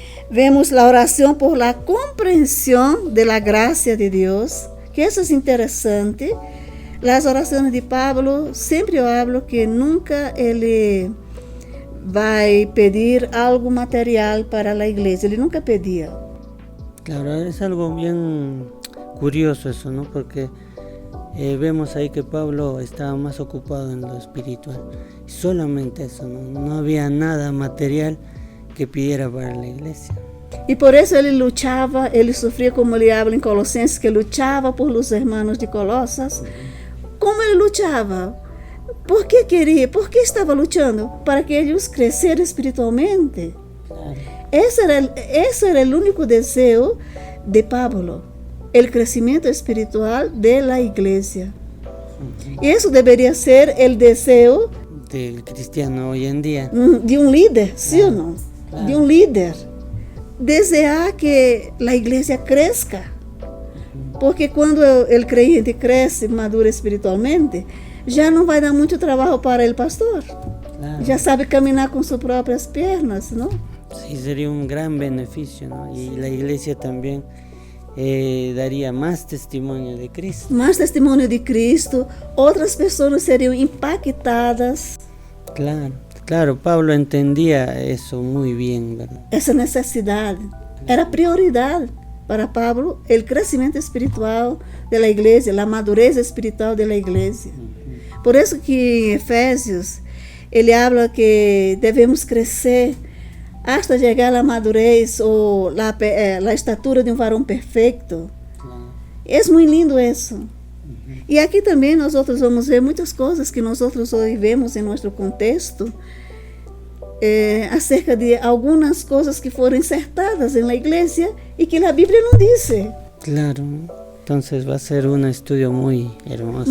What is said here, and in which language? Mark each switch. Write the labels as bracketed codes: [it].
[pt] Vemos a oração [es] por la [pt] compreensão [es] de la [pt] graça de Deus, que isso é interessante. As orações de Pablo, sempre eu hablo que nunca ele vai pedir algo material para a igreja. Ele nunca pedia. [es] Claro, es algo bien curioso eso, ¿no? Porque vemos ahí que Pablo estaba más ocupado en lo espiritual. Solamente eso, no había nada material que pidiera para la iglesia. [pt] E por isso ele lutava, ele sofria, como ele habla em Colossenses, que lutava [es] por los hermanos [pt] de Colosas. Como ele lutava? Por que queria? Por que estava lutando? Para que eles cresceram espiritualmente. Claro. Esse era o único desejo de Pablo, o crescimento espiritual da igreja. Isso deveria ser o desejo [es] del cristiano [pt] hoje em dia. De um líder, sim ou não? Claro. De um líder. Desejar que a igreja cresça. Porque quando o crente cresce, madura espiritualmente, já não vai dar muito trabalho para o pastor. Claro. Já sabe caminhar com suas próprias pernas, não? [es] Sí, sería un gran beneficio, ¿no? Y la iglesia también daría más testimonio de Cristo. [pt] Mais testemunho de Cristo, outras pessoas seriam impactadas. [es] Claro, Pablo entendía eso muy bien, ¿verdad? [pt] Essa necessidade era prioridade para Pablo, o crescimento espiritual da igreja, a madurez espiritual da igreja. Por isso que em Efésios ele habla que devemos crescer hasta chegar à madurez ou a estatura de um varão perfeito. É muito lindo isso. E aqui também nós outros vamos ver muitas coisas que nós outros hoje vemos em nosso contexto, acerca de algumas coisas que foram insertadas na igreja e que a Bíblia não disse. [es] Claro, entonces va a ser un estudio muy hermoso.